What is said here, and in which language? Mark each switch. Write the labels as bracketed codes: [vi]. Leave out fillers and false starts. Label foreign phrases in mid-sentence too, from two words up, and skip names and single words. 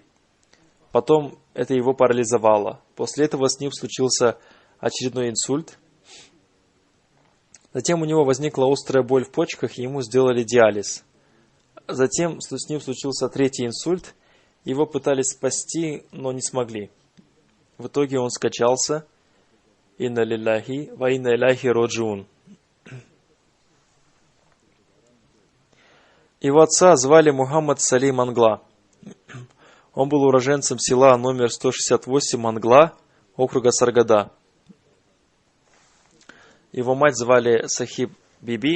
[ru] Потом это его парализовало. После этого с ним случился очередной инсульт. Затем у него возникла острая боль в почках, и ему сделали диализ. Затем с ним случился 3-й инсульт. Его пытались спасти, но не смогли. В итоге он скончался. [ar] إنا لله وإنا إليه راجعون. [ru] Его отца звали Мухаммад Салим Мангла. Он был уроженцем села номер 168 Мангла, округа Саргада. Его мать звали Сахиб Биби.